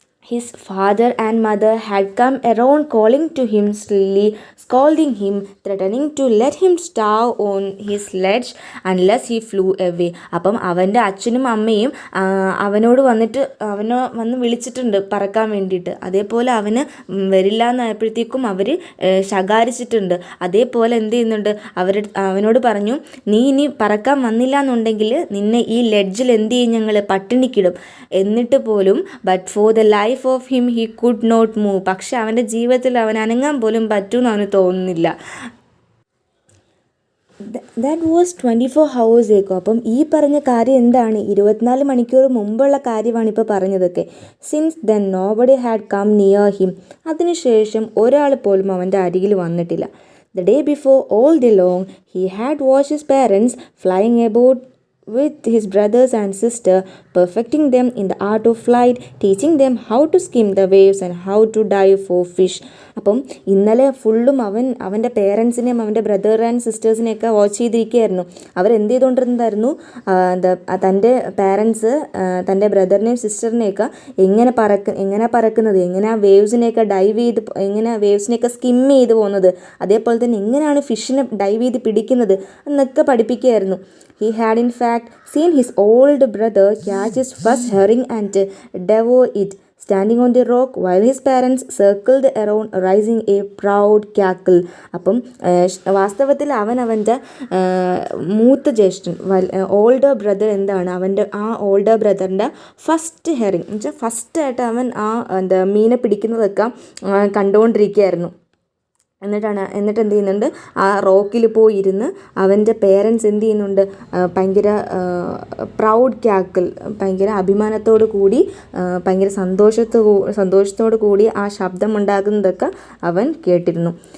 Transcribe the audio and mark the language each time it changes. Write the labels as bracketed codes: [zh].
[en] His father and mother had come around calling to him slowly, scolding him, threatening to let him starve on his ledge unless he flew away. [ml] അപ്പം അവൻ്റെ അച്ഛനും അമ്മയും അവനോട് വന്ന് വിളിച്ചിട്ടുണ്ട് പറക്കാൻ വേണ്ടിയിട്ട്. അതേപോലെ അവന് വരില്ല എന്നായപ്പോഴത്തേക്കും അവർ ശകാരിച്ചിട്ടുണ്ട്. അതേപോലെ എന്ത് ചെയ്യുന്നുണ്ട്, അവനോട് പറഞ്ഞു, നീ ഇനി പറക്കാൻ വന്നില്ല എന്നുണ്ടെങ്കിൽ നിന്നെ ഈ ലെഡ്ജിൽ എന്ത് ചെയ്യും, ഞങ്ങൾ പട്ടിണിക്കിടും. എന്നിട്ട് പോലും [en] But for the life of him he could not move. [ml] പക്ഷെ അവൻ്റെ ജീവിതത്തിൽ അവൻ അനങ്ങാൻ പോലും പറ്റുമെന്ന് അവന് തോന്നുന്നില്ല. [en] That was 24 hours ago. [ml] അപ്പം ഈ പറഞ്ഞ കാര്യം എന്താണ്, 24 മണിക്കൂർ മുമ്പുള്ള കാര്യമാണ് ഇപ്പോൾ പറഞ്ഞതൊക്കെ. [en] Since then nobody had come near him. [ml] അതിനുശേഷം ഒരാൾ പോലും അവൻ്റെ അരികിൽ വന്നിട്ടില്ല. [en] The day before all day long he had watched his parents flying about with his brothers and sister, perfecting them in the art of flight, teaching them how to skim the waves and how to dive for fish. [ml] അപ്പം ഇന്നലെ ഫുള്ളും അവൻ്റെ പേരൻസിനെയും അവൻ്റെ brother and സിസ്റ്റേഴ്സിനെയൊക്കെ watch ചെയ്തിരിക്കുകയായിരുന്നു. അവരെന്ത് ചെയ്തുകൊണ്ടിരുന്നതായിരുന്നു, തൻ്റെ parents തൻ്റെ ബ്രദറിനെയും സിസ്റ്ററിനെയൊക്കെ എങ്ങനെ പറക്കുന്നത്, എങ്ങനെ ആ വേവ്സിനെയൊക്കെ ഡൈവ് ചെയ്ത്, എങ്ങനെ വേവ്സിനെയൊക്കെ സ്കിം ചെയ്ത് പോകുന്നത്, അതേപോലെ തന്നെ എങ്ങനെയാണ് ഫിഷിനെ ഡൈവ് ചെയ്ത് പിടിക്കുന്നത് എന്നൊക്കെ പഠിപ്പിക്കുകയായിരുന്നു. [en] He had in fact seen his old brother catch his first herring and devour it, standing on the rock while his parents circled around, raising a proud cackle. [ml] അപ്പം വാസ്തവത്തിൽ അവൻ്റെ മൂത്ത ജ്യേഷ്ഠൻ ഓൾഡർ ബ്രദർ എന്താണ് അവൻ്റെ ആ ഓൾഡർ ബ്രദറിൻ്റെ first hiring എന്ന് വെച്ചാൽ ഫസ്റ്റായിട്ട് അവൻ ആ എന്താ മീനെ പിടിക്കുന്നതൊക്കെ കണ്ടുകൊണ്ടിരിക്കുകയായിരുന്നു. എന്നിട്ട് എന്ത് ചെയ്യുന്നുണ്ട്, ആ റോക്കിൽ പോയി ഇരുന്ന് അവൻ്റെ പേരൻസ് എന്ത് ചെയ്യുന്നുണ്ട്, ഭയങ്കര പ്രൗഡ് ക്യാക്കിൾ, ഭയങ്കര അഭിമാനത്തോടു കൂടി ഭയങ്കര സന്തോഷത്തോടു കൂടി ആ ശബ്ദം ഉണ്ടാകുന്നതൊക്കെ അവൻ കേട്ടിരുന്നു.